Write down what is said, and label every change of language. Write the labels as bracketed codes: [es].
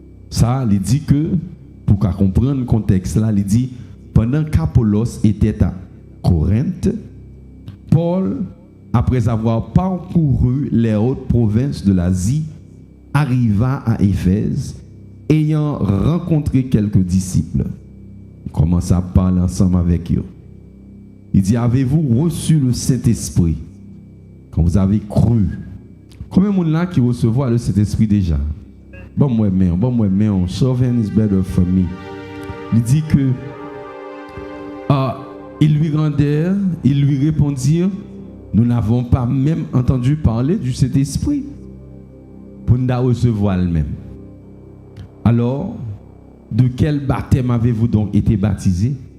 [fr] Ça, il dit que, pour qu'on comprenne le contexte là, il dit, pendant qu'Apollos était à Corinthe, Paul, après avoir parcouru les hautes provinces de l'Asie, arriva à Éphèse, ayant rencontré quelques disciples. Il commence à parler ensemble avec eux. Il dit, avez-vous reçu le Saint-Esprit quand vous avez cru? Combien de monde là qui recevoir le Saint-Esprit déjà? Bon moi, [en] serving is better for me. [fr] Il dit que ils lui répondirent, nous n'avons pas même entendu parler du Saint-Esprit pour nous recevoir le même. Alors, de quel baptême avez-vous donc été baptisé?